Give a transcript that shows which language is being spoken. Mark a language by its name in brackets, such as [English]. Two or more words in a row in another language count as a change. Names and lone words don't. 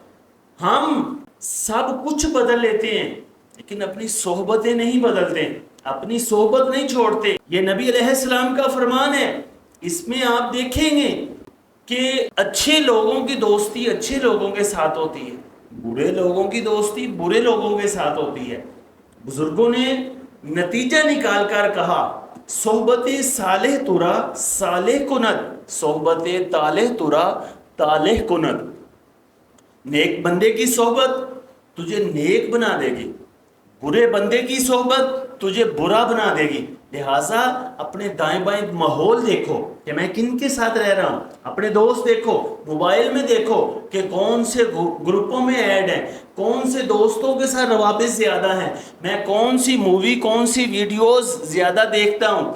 [Urdu] ہم سب کچھ بدل لیتے ہیں لیکن اپنی صحبتیں نہیں بدلتے، اپنی صحبت نہیں چھوڑتے۔ یہ نبی علیہ السلام کا فرمان ہے۔ اس میں آپ دیکھیں گے کہ اچھے لوگوں کی دوستی اچھے لوگوں کے ساتھ ہوتی ہے، برے لوگوں کی دوستی برے لوگوں کے ساتھ ہوتی ہے۔ بزرگوں نے نتیجہ نکال کر کہا، [Persian] صحبت صالح ترا صالح کند، صحبت طالح ترا طالح کند۔ [Urdu] نیک بندے کی صحبت تجھے نیک بنا دے گی، برے بندے کی صحبت تجھے برا بنا دے گی۔ لہٰذا اپنے دائیں بائیں ماحول دیکھو کہ میں کن کے ساتھ رہ رہا ہوں، اپنے دوست دیکھو، موبائل میں دیکھو کہ کون سے گروپوں میں ایڈ ہیں، کون سے دوستوں کے ساتھ روابط زیادہ ہیں، میں کون سی مووی کون سی ویڈیوز زیادہ دیکھتا ہوں۔